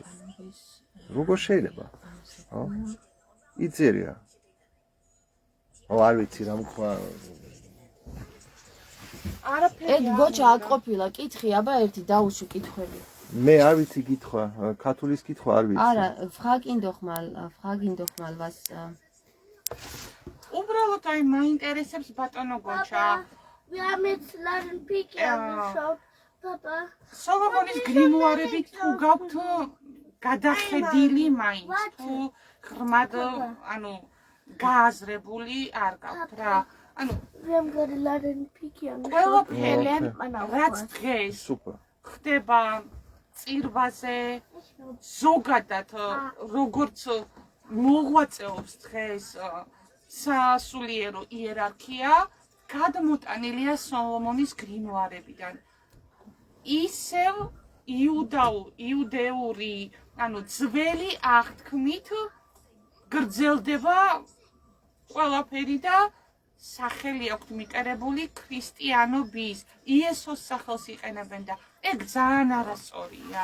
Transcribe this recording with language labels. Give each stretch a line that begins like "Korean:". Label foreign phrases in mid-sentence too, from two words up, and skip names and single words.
Georgian: როგორ შეიძლება? ხო? იწერია. არ ვიცი რა თქვა. ეგ გოჩა აქ ყოფილა, კითხი, აბა ერთი დაუშვი კითხვები. მე არ ვიცი კითხვა, ქართულის კითხვა არ ვიცი. არა,
German: fragen doch mal was.
Georgian: უბრალოდ აი მაინტერესებს ბატონო გოჩა.
German: Wir haben jetzt leider Piki angeschaut. Papa.
Georgian: სოლომონის გრიმუარები თუ გაქვთ გადახედილი მაინც თუ ღრმად ანუ გააზრებული არ გაქვთ რა. ანუ
German: Wir haben gerade leider Piki angeschaut.
Georgian: ყველაფერი
German: lernt man auch
Georgian: რაც
German: was.
Georgian: დღეს
German: Super.
Georgian: ხდება წირვაზე ზოგადად როგორც მოღვაწეობს დღეს სასულიერო იერარქია გადმოტანილია სოლომონის გრიმუარებიდან. ისევ იუდეური, ანუ ძველი აღთქმით გრძელდება ყველაფერი და სახელი აქვთ მიტარებული ქრისტიანობის, იესოს სახელს იყენებენ და ეგ ძალიან არასწორია.